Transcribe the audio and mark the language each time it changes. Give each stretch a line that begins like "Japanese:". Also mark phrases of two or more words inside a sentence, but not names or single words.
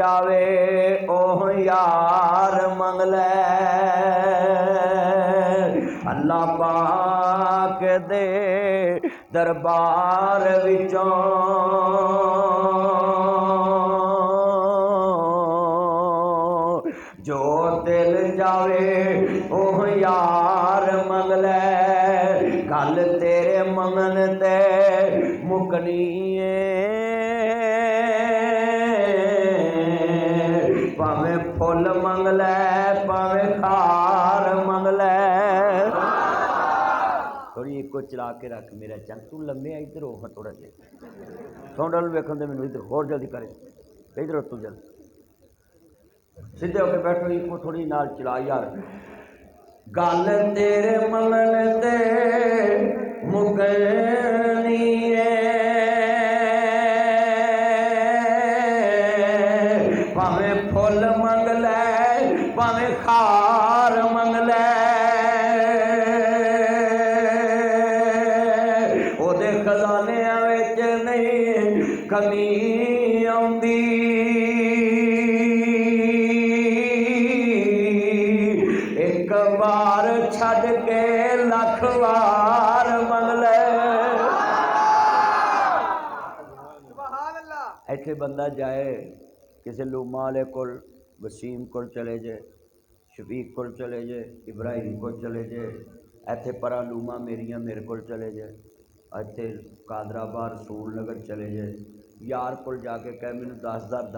Punjabi: چاہے اوہ یار منگ لے، اللہ پاک دے دربار وچوں جو دل جاوے اوہ یار منگ لے گل تیرے منگن تے مکنی پاویں پھل منگ لے پاویں خار منگ لے تھوڑی ایک کو چلا کے رکھ میرا چند تو لمبے ادھر ہو تھوڑا جہا سونڈل ویکھن دے مینوں ادھر ہور جلدی کرے ادھر تو جلد سیدھے ہو کے بیٹھو ایک کو تھوڑی نال چلا یار گل تیرے منگن تے مکنی پاویں پھل منگ لے پاویں خار منگ لے او دے خزانیاں وچ نہیں کمی آندی ایک بار چھڈ کے لکھ وار منگ لے ایتھے بندہ جائے کسی لوما والے کول وسیم کول چلے جائے شفیق کول چلے جائے ابراہیم کول چلے جائے ایتھے پرا لوما میریاں میرے کول چلے جائے ایتھے قادر آباد رسول نگر چلے جائے یار کول جا کے کہے مینوں 10,000